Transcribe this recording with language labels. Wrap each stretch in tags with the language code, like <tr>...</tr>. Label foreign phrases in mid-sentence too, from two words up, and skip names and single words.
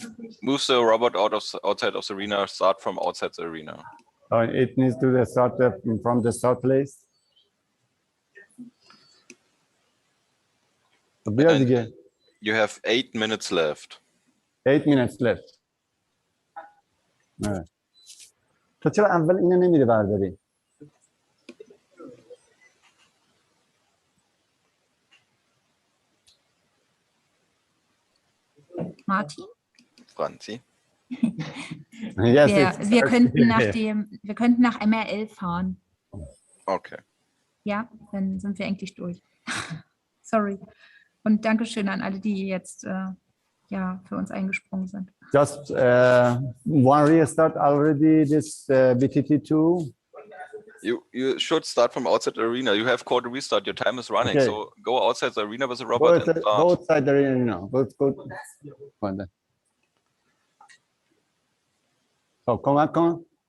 <en>move the robot outside of the arena. Start from outside the arena. it needs to restart from the start place. And you have 8 minutes left. 8 minutes left. Evet.</en> <fa>تو چرا اول اینو نمیره برداری؟ Martin? Franzi?</fa> <de>Yes, wir könnten nach MRL fahren. Okay. Ja, dann sind wir endlich durch. Sorry. Und Dankeschön an alle, die jetzt ja, für uns eingesprungen sind.</de> <en>Just one restart already, this BTT2. You should start from outside the arena. You have called a restart. Your time is running. Okay. So go outside the arena with the robot and start. Go outside the arena. Go. So come on.</en>